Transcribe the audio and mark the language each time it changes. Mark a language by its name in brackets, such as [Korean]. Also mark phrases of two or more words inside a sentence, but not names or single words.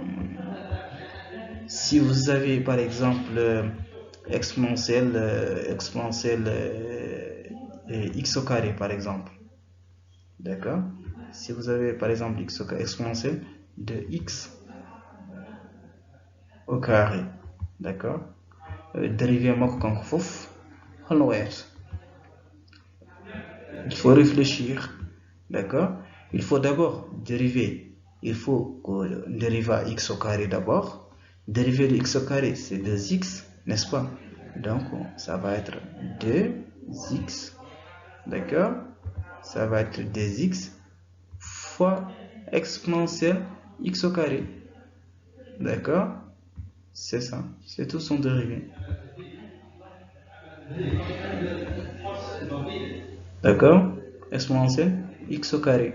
[French] Si vous avez par exemple exponentielle x au carré par exemple, d'accord. Si vous avez par exemple x au carré, exponentielle de x au carré, d'accord, dérivé [Fula] mako kanko fof holno wayata. [French] Il faut réfléchir, d'accord. Il faut d'abord dériver, il faut qu'on dérive à x au carré d'abord. Dérivé de x au carré c'est 2x, n'est-ce pas. Donc ça va être 2x, d'accord, ça va être 2x fois exponentielle x au carré, d'accord, c'est ça, c'est tout son dérivé, d'accord, exponentielle x au carré.